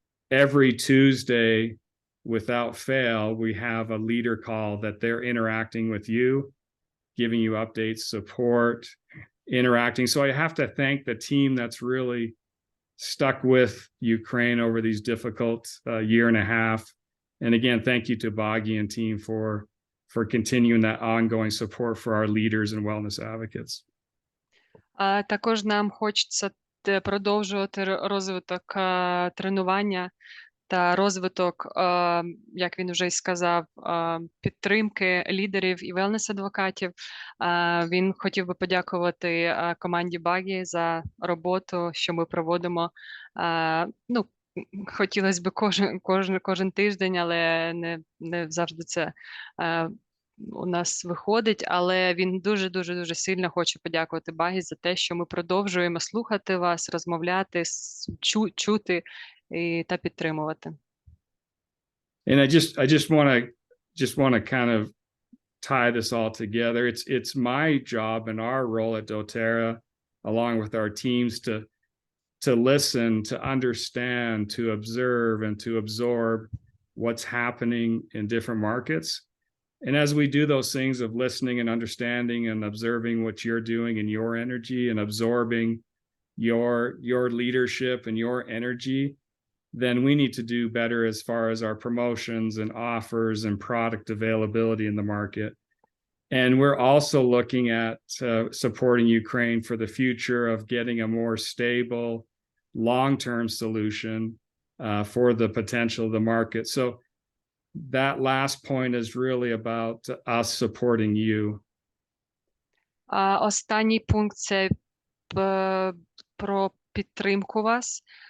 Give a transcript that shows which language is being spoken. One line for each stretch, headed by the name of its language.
English: Every Tuesday, without fail, we have a leader call that they're interacting with you, giving you updates, support, interacting. So I have to thank the team that's really stuck with Ukraine over these difficult year and a half. And again, thank you to Bagi and team for continuing that ongoing support for our leaders and wellness advocates.
Ukrainian: Також нам хочеться продовжувати розвиток тренування та розвиток, як він вже й сказав, підтримки лідерів і велнес-адвокатів. Він хотів би подякувати команді Багі за роботу, що ми проводимо. Ну, хотілося б кожен тиждень, але не завжди це у нас виходить, але він дуже сильно хоче подякувати Багі за те, що ми продовжуємо слухати вас, розмовляти, чути та підтримувати.
English: And I just want to kind of tie this all together. It's my job and our role at DoTerra, along with our teams, to listen, to understand, to observe, and to absorb what's happening in different markets. And as we do those things of listening and understanding and observing what you're doing in your energy and absorbing your leadership and your energy, then we need to do better as far as our promotions and offers and product availability in the market. And we're also looking at supporting Ukraine for the future of getting a more stable, long-term solution for the potential of the market. So that last point is really about us supporting you.
Ukrainian: Останній пункт – це про підтримку вас.